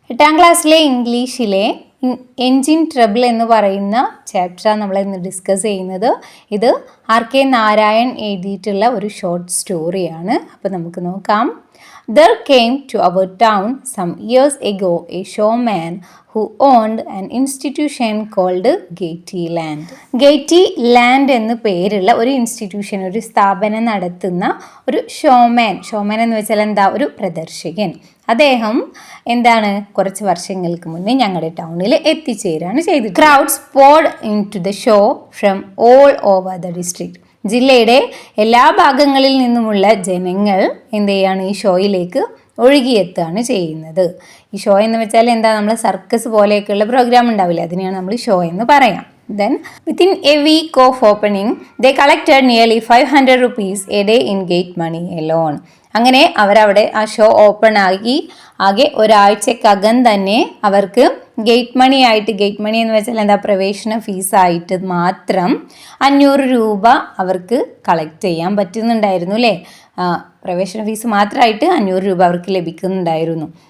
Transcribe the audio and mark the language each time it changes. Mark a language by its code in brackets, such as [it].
[ml] 8ാം ക്ലാസ്സിലെ ഇംഗ്ലീഷിലെ engine trouble എന്ന് പറയുന്ന ചാപ്റ്ററാണ് നമ്മൾ ഇന്ന് ഡിസ്കസ് ചെയ്യുന്നത്. ഇത് RK നാരായൺ എഴുതിയിട്ടുള്ള ഒരു ഷോർട്ട് സ്റ്റോറിയാണ്. അപ്പോൾ നമുക്ക് നോക്കാം. [en] There came to our town some years ago a showman who owned an institution called gaiety land. [ml] gaiety land എന്ന് പേരുള്ള ഒരു ഇൻസ്റ്റിറ്റ്യൂഷൻ, ഒരു സ്ഥാപനം നടത്തുന്ന ഒരു ഷോമാൻ എന്ന് വെച്ചാൽ എന്താ, ഒരു പ്രദർശകൻ. അദ്ദേഹം എന്താണ്, കുറച്ച് വർഷങ്ങൾക്ക് മുന്നേ ഞങ്ങളുടെ ടൗണിൽ എത്തിച്ചേരാണ് ചെയ്തത്. [en] Crowds poured into the show from all over the district. [ml] ജില്ലയുടെ എല്ലാ ഭാഗങ്ങളിൽ നിന്നുമുള്ള ജനങ്ങൾ എന്ത് ചെയ്യാണ്, ഈ ഷോയിലേക്ക് ഒഴുകിയെത്തുകയാണ് ചെയ്യുന്നത്. ഈ ഷോ എന്ന് വെച്ചാൽ എന്താ, നമ്മൾ സർക്കസ് പോലെയൊക്കെയുള്ള പ്രോഗ്രാം ഉണ്ടാവില്ലേ, അതിനെയാണ് നമ്മൾ ഷോ എന്ന് പറയാം. [en] Then within a week of opening they collected nearly 500 rupees a day in gate money alone. [ml] അങ്ങനെ അവരവിടെ ആ ഷോ ഓപ്പൺ ആക്കി ആകെ ഒരാഴ്ചക്കകം തന്നെ അവർക്ക് ഗേറ്റ് മണി എന്ന് വെച്ചാൽ എന്താ, പ്രവേശന ഫീസായിട്ട് മാത്രം 500 രൂപ അവർക്ക് കളക്ട് ചെയ്യാൻ പറ്റുന്നുണ്ടായിരുന്നു അല്ലേ. പ്രവേശന ഫീസ് മാത്രമായിട്ട് 500 രൂപ അവർക്ക് ലഭിക്കുന്നുണ്ടായിരുന്നു.